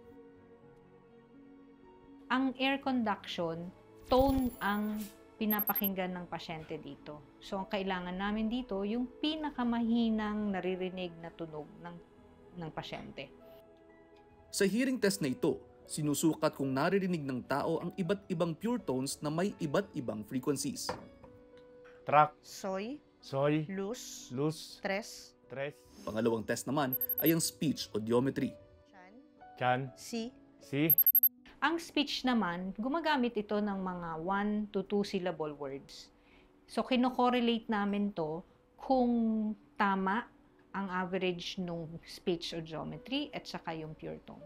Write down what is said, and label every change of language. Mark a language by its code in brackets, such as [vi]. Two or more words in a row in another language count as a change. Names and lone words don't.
[tl] Ang [en] air conduction, [tl] tone ang pinapakinggan ng pasyente dito. So ang kailangan namin dito, yung pinakamahinang naririnig na tunog ng pasyente. Sa hearing test na ito, sinusukat kung naririnig ng tao ang iba't ibang [en] pure tones [tl] na may iba't ibang frequencies. Track. Soy. Soy. Luz. Luz. Tres. Tres. Pangalawang test naman ay ang [en] speech audiometry. Chan. Chan. Si. Si. [tl] Ang speech naman, gumagamit ito ng mga [en] 1 to 2 syllable words. [tl] So, kino-correlate namin to kung tama ang average nung [en] speech audiometry [tl] at saka yung [en] pure tone.